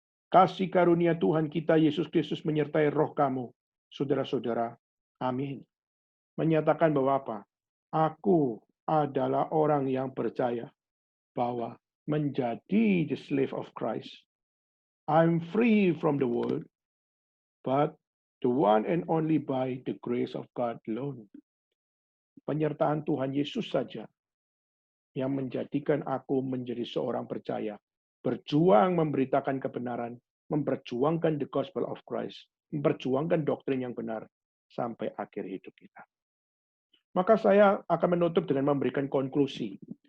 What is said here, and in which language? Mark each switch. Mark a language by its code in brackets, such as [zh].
[id] Kasih karunia Tuhan kita Yesus Kristus menyertai roh kamu, saudara-saudara. Amin. Menyatakan bahwa apa? Aku adalah orang yang percaya bahwa menjadi [en] the slave of Christ. I'm free from the world, but the one and only by the grace of God alone. [id] Penyertaan Tuhan Yesus saja yang menjadikan aku menjadi seorang percaya. Berjuang memberitakan kebenaran, memperjuangkan [en] the gospel of Christ, [id] memperjuangkan doktrin yang benar sampai akhir hidup kita. Maka saya akan menutup dengan memberikan konklusi.